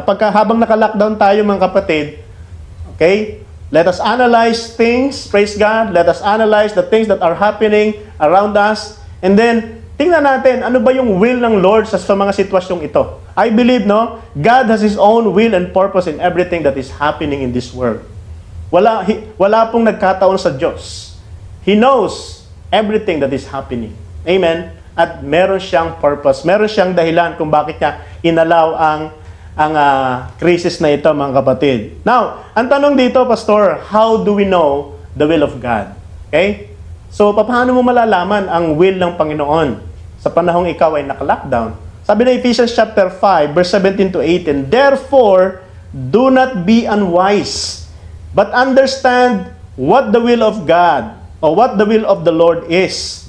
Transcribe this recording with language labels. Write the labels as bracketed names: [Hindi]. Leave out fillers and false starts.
[Filipino] Kapag habang naka-lockdown tayo, mga kapatid, [English] okay, let us analyze things, praise God, let us analyze the things that are happening around us, and then, [Filipino] tingnan natin, ano ba yung will ng Lord sa mga sitwasyong ito? [English] I believe, God has His own will and purpose in everything that is happening in this world. [Filipino] Wala pong nagkataon sa Diyos. [English] He knows everything that is happening. Amen? [Filipino] At meron siyang purpose, meron siyang dahilan kung bakit niya inalaw ang crisis na ito, mga kapatid. [English] Now, [Filipino] ang tanong dito, [English] Pastor, how do we know the will of God? Okay? [Filipino] So, paano mo malalaman ang will ng Panginoon sa panahong ikaw ay naka-lockdown? Sabi na [English] Ephesians chapter 5, verse 17 to 18, therefore, do not be unwise, but understand what the will of God, or what the will of the Lord is.